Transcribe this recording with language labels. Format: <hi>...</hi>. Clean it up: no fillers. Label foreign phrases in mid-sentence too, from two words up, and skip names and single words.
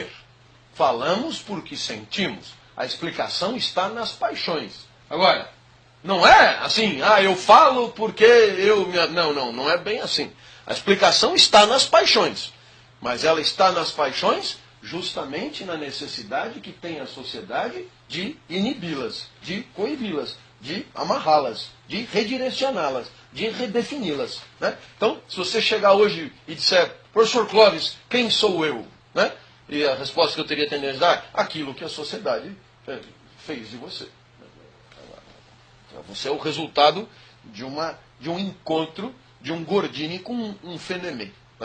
<pt>Falamos porque sentimos. A explicação está nas paixões. Agora, não é assim, eu falo porque eu... Não é bem assim. A explicação está nas paixões. Mas ela está nas paixões justamente na necessidade que tem a sociedade de inibi-las, de coibi-las, de amarrá-las, de redirecioná-las, de redefini-las. Né? Então, se você chegar hoje e disser, professor Clóvis, quem sou eu? Né? E a resposta que eu teria tendência a dar, aquilo que a sociedade fez de você. Você é o resultado de um encontro de um Gordini com um Fenemé.</pt>